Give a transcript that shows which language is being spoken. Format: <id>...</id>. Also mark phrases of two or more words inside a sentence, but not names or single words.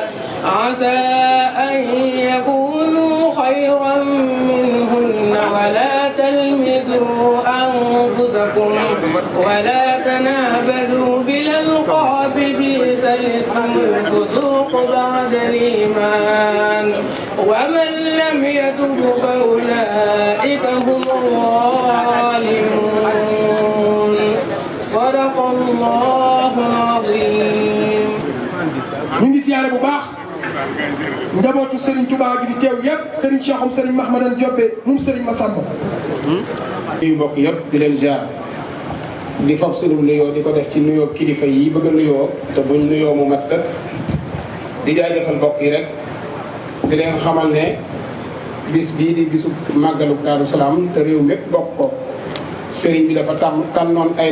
<ar>عسى أن يكونوا خيرا منهن ولا تلمزوا أنفسكم ولا تنابزوا بالألقاب بئس الاسم الفسوق بعد الإيمان ومن لم يتب فأولئك هم الظالمون صدق الله العظيم.</ar> <wo>ñu ngi siyaare bu baax njabootu Serigne Touba gi di teew yëpp Serigne Cheikhoum Serigne Mahmadan Diobé moom Serigne Massamba. yu mbokk yëpp di leen jaar di fab sunu nuyoo di ko def ci nuyoo kilifa yi bëgg a nuyoo te buñ nuyoo mu mat sëkk di jaajëfal mbokk yi rek di leen xamal ne bis bii di bisu màggalu Daaru Salaam te réew mépp bokk ko Serigne bi dafa tànnoon ay</wo>